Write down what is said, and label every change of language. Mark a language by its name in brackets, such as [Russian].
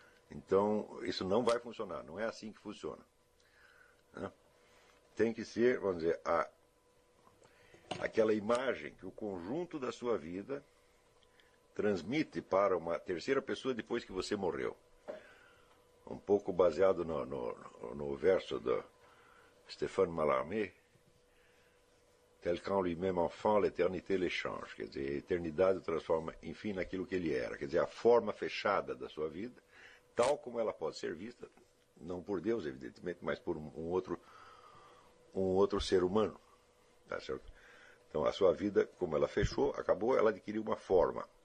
[Portuguese] Então, isso não vai funcionar, não é assim que funciona. Né? Tem que ser, vamos dizer, aquela imagem que o conjunto da sua vida transmite para uma terceira pessoa depois que você morreu. Um pouco baseado no verso do Stéphane Mallarmé, [French] tel qu'en lui-même enfant, l'éternité l'échange. [Portuguese] Quer dizer, a eternidade transforma, enfim, naquilo que ele era. Quer dizer, a forma fechada da sua vida, tal como ela pode ser vista, não por Deus, evidentemente, mas por um outro ser humano. Tá certo? Então, a sua vida, como ela fechou, acabou, ela adquiriu uma forma.